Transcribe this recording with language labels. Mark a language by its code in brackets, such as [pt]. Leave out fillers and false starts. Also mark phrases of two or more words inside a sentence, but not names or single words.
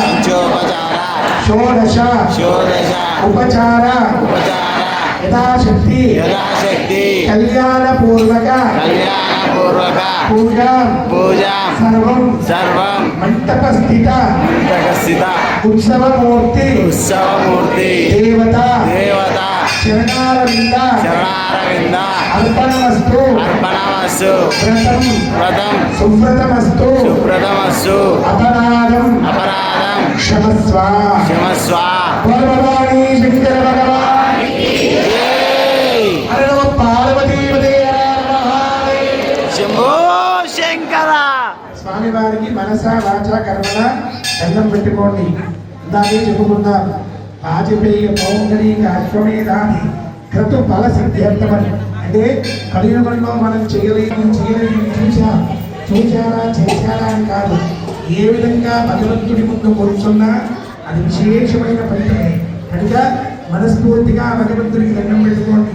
[sa] षोडश उपचार यथाशक्ति कल्याण पूर्वक पूजा सर्वं मंटपस्थित उत्सव मूर्ति देवता चरणारविंद अर्पणमस्तु व्रतं सुव्रतमस्तु अपराधं क्षमस्व भगवानी शंकर भगवान [te] స్వామి వారికి మనస వాచ కర్మణ దండం పెట్టుకోండి। దాన్ని చెప్పుకుందాం। [sa] వాజపేయ పౌండరీక అశ్వమేధాది క్రతు ఫల సిద్ధ్యర్థమని [te] అంటే కలియుగంలో మనం చేయలేని చేశారా అని కాదు, ఏ విధంగా భగవంతుడి ముందు కూర్చున్నా అది విశేషమైన ఫలితమే కనుక మనస్ఫూర్తిగా భగవంతుడికి దండం పెట్టుకోండి।